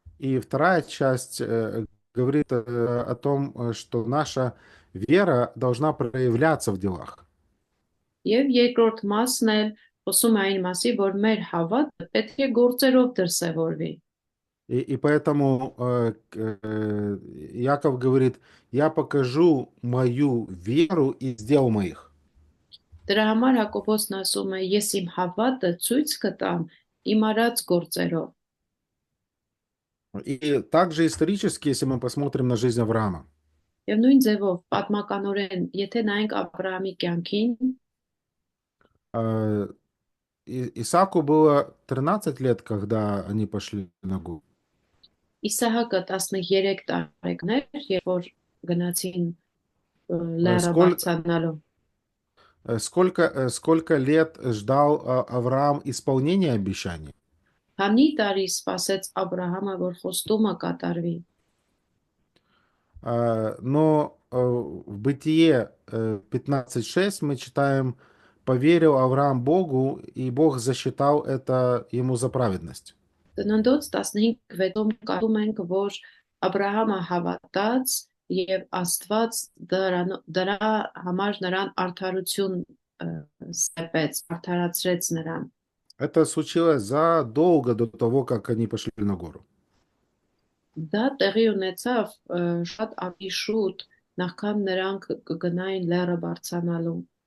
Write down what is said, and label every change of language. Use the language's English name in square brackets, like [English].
[Russian] И вторая часть говорит о том, что наша вера должна проявляться в делах. [Armenian] Եվ երկրորդ մասն էլ խոսում է այն մասի, որ մեր հավատը պետք է գործերով դրսևորվի։ [Russian] И поэтому Яков говорит, я покажу мою веру из дел моих. [Armenian] Դրա համար Հակոբոսն ասում է, ես իմ հավատը ցույց կտամ իմ արած գործերով։ [Russian] И также исторически, если мы посмотрим на жизнь Авраама, [Armenian] Եվ նույն ձևով պատմականորեն, եթե նայենք Աբրահամի կյանքին, [Russian] А, Исааку было 13 лет, когда они пошли на гору. [Armenian] Իսահակը 13 տարեկան էր, երբ որ գնացին Э, լեռը [Russian] Сколь- [Armenian] բարձրանալու։ [Russian] Сколько лет ждал Авраам исполнения обещаний? [Armenian] Քանի տարի սպասեց Աբրահամը, որ խոստումը կատարվի։ [Russian] Но в Бытие 15:6 мы читаем: «Поверил Авраам Богу, и Бог засчитал это ему за праведность». [Armenian] Ծննդոց 15:6-ում կարդում ենք, որ Աբրահամը հավատաց եւ Աստված դրա համար նրան արդարություն ստեպեց, արդարացրեց նրան։ [Russian] Это случилось задолго до того, как они пошли на гору. [Armenian] Դա տեղի ունեցավ շատ ավելի շուտ, նախքան նրանք կգնային լեռը բարձրանալու։